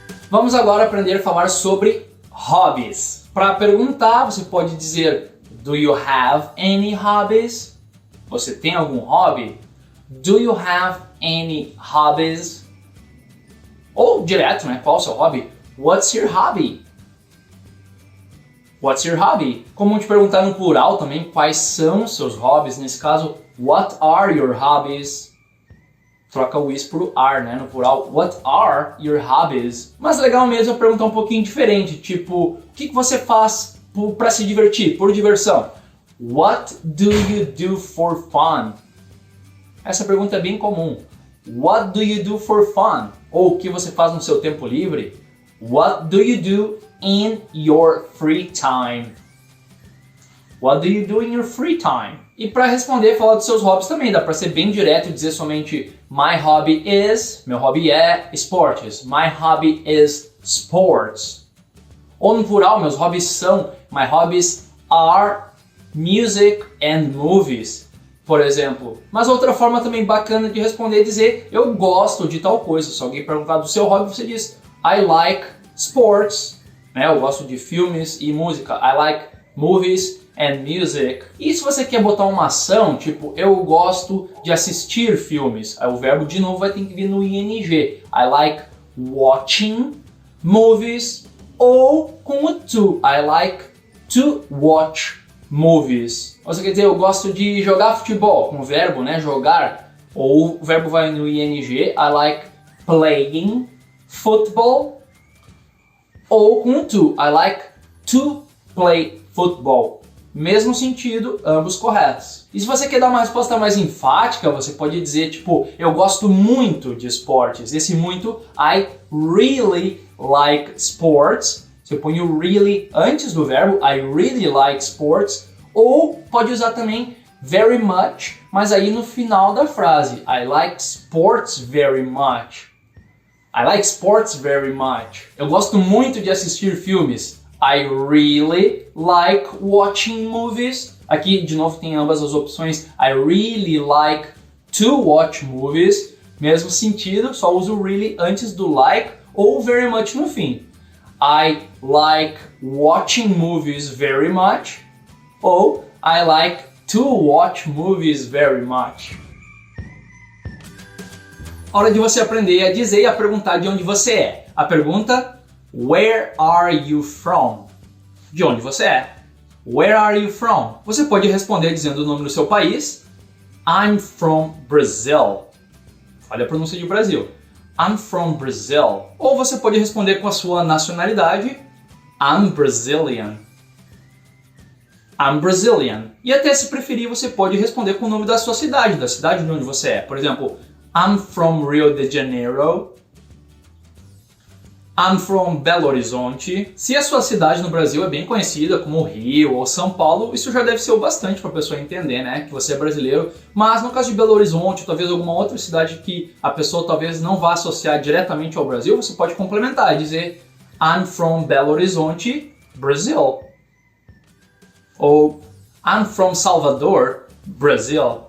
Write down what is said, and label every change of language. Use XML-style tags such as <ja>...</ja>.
<pt>Vamos agora aprender a falar sobre hobbies. Para perguntar, você pode dizer</pt> <en>do you have any hobbies?</en> <pt>Você tem algum hobby?</pt> <en>Do you have any hobbies?</en> <pt>Ou direto, né? Qual o seu hobby?</pt> <en>What's your hobby? What's your hobby?</en> <pt>Como te perguntar no plural também, quais são os seus hobbies? Nesse caso,</pt> <en>what are your hobbies?</en> <pt>Troca o is por are, né? No plural,</pt> <en>what are your hobbies?</en> <pt>Mas legal mesmo é perguntar um pouquinho diferente, tipo, o que você faz para se divertir, por diversão?</pt> <en>What do you do for fun?</en> <pt>Essa pergunta é bem comum.</pt> <en>What do you do for fun?</en> <pt>Ou o que você faz no seu tempo livre?</pt> <en>What do you do in your free time? What do you do in your free time?</en> <pt>E para responder, falar dos seus hobbies também. Dá para ser bem direto e dizer somente</pt> <en>my hobby is,</en> <pt>meu hobby é esportes.</pt> <en>My hobby is sports.</en> <pt>Ou no plural, meus hobbies são,</pt> <en>my hobbies are music and movies.</en> <pt>Por exemplo. Mas outra forma também bacana de responder é dizer eu gosto de tal coisa. Se alguém perguntar do seu hobby, você diz</pt> <en>I like sports.</en> <pt>Né? Eu gosto de filmes e música.</pt> <en>I like movies and music.</en> <pt>E se você quer botar uma ação, tipo, eu gosto de assistir filmes, aí o verbo de novo vai ter que vir no ing.</pt> <en>I like watching movies,</en> <pt>ou com o to.</pt> <en>I like to watch movies.</en> <pt>Você quer dizer, eu gosto de jogar futebol, com o verbo, né, jogar, ou o verbo vai no ing.</pt> <en>I like playing football,</en> <pt>ou com o to.</pt> <en>I like to play football.</en> <pt>Mesmo sentido, ambos corretos. E se você quer dar uma resposta mais enfática, você pode dizer, tipo, eu gosto muito de esportes. Esse muito,</pt> <en>I really like sports.</en> <pt>Você põe o really antes do verbo,</pt> <en>I really like sports.</en> <pt>Ou pode usar também very much, mas aí no final da frase,</pt> <en>I like sports very much. I like sports very much.</en> <pt>Eu gosto muito de assistir filmes.</pt> <en>I really like watching movies.</en> <pt>Aqui, de novo, tem ambas as opções.</pt> <en>I really like to watch movies.</en> <pt>Mesmo sentido, só uso really antes do like ou very much no fim.</pt> <en>I like watching movies very much. Ou I like to watch movies very much.</en> <pt>Hora de você aprender a dizer e a perguntar de onde você é. A pergunta:</pt> <en>Where are you from?</en> <pt>De onde você é?</pt> <en>Where are you from?</en> <pt>Você pode responder dizendo o nome do seu país.</pt> <en>I'm from Brazil.</en> <pt>Olha a pronúncia de Brasil.</pt> <en>I'm from Brazil.</en> <pt>Ou você pode responder com a sua nacionalidade.</pt> <en>I'm Brazilian. I'm Brazilian.</en> <pt>E até se preferir, você pode responder com o nome da sua cidade, da cidade de onde você é. Por exemplo,</pt> <en>I'm from Rio de Janeiro. I'm from Belo Horizonte.</en> <pt>Se a sua cidade no Brasil é bem conhecida, como Rio ou São Paulo, isso já deve ser o bastante para a pessoa entender, né, que você é brasileiro. Mas no caso de Belo Horizonte, talvez alguma outra cidade que a pessoa talvez não vá associar diretamente ao Brasil, você pode complementar e dizer</pt> <en>I'm from Belo Horizonte, Brazil. Ou I'm from Salvador, Brasil.</en>